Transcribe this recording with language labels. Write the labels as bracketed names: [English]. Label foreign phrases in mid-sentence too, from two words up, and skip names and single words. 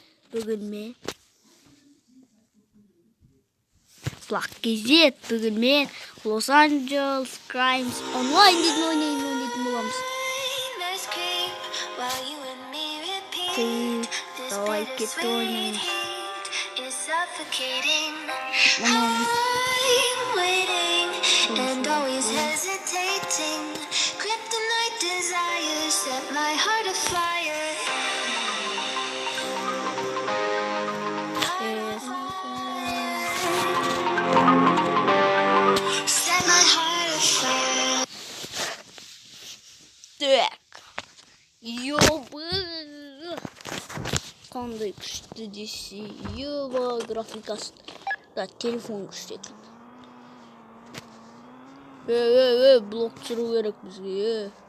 [Kazakh] Бүгін мен Los Angeles Crimes онлайн дейтін ойнайтын боламыз. Давай кетті ойнаймыз. [English] And always hesitating, kryptonite desires set my heart afire. Set my heart afire. [Russian] Так, ёбы. [Kazakh] Қандай күшті десе, ёба, графикасы. Да, телефон күшті екен. Блок түсіру керек бізге.